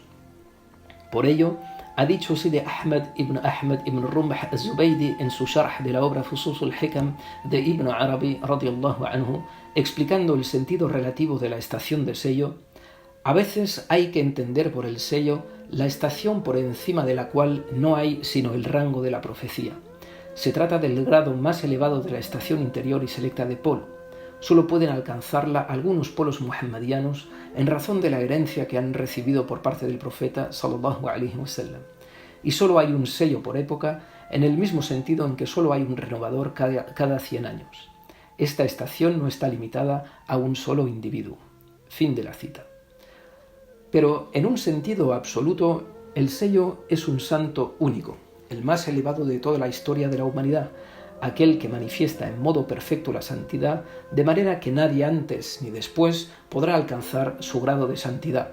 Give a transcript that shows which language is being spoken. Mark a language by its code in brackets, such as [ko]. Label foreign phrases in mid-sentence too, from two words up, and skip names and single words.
[es] Por ello, ha dicho Sidi Ahmed ibn Rumh az-Zubaydi en su sharh de la obra Fusus al-Hikam de Ibn Arabi [ar] رضي الله عنه, [es] explicando el sentido relativo de la estación de sello: a veces hay que entender por el sello la estación por encima de la cual no hay sino el rango de la profecía. Se trata del grado más elevado de la estación interior y selecta de polo. Solo pueden alcanzarla algunos polos muhammadianos en razón de la herencia que han recibido por parte del profeta [ar] صلى الله عليه وسلم. [es] Y solo hay un sello por época, en el mismo sentido en que solo hay un renovador cada 100 años. Esta estación no está limitada a un solo individuo. Fin de la cita. Pero en un sentido absoluto, el sello es un santo único, el más elevado de toda la historia de la humanidad, aquel que manifiesta en modo perfecto la santidad, de manera que nadie antes ni después podrá alcanzar su grado de santidad.